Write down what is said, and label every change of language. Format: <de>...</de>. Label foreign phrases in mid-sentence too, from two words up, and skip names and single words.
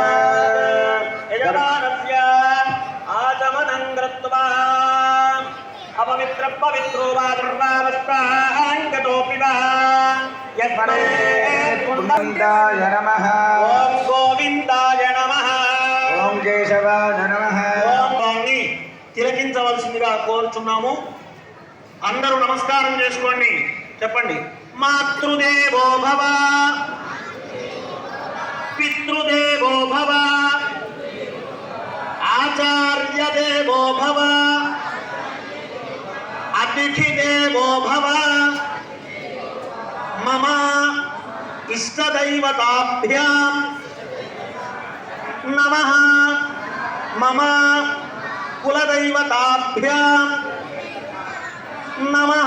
<sa>यजमानस्य आचमनं कृत्वा अपवित्र पवित्रो वा दुर्वावस्त्राङ्गतोऽपि वा गोविन्दाय नमः ओम गोविंदाय नमः ओम केशवाय नमः</sa> <te>ओम వాణ్ణి తిలకించవలసిందిగా కోరుచున్నాము. అందరూ నమస్కారం చేసుకోండి. చెప్పండి.</te> <sa>మాతృదేవో భవ పితృదేవో భవ ఆచార్య దేవో భవ అతిథి దేవో భవ మమ ఇష్టదైవతాభ్యాం నమః మమ కులదైవతాభ్యాం నమః.</sa>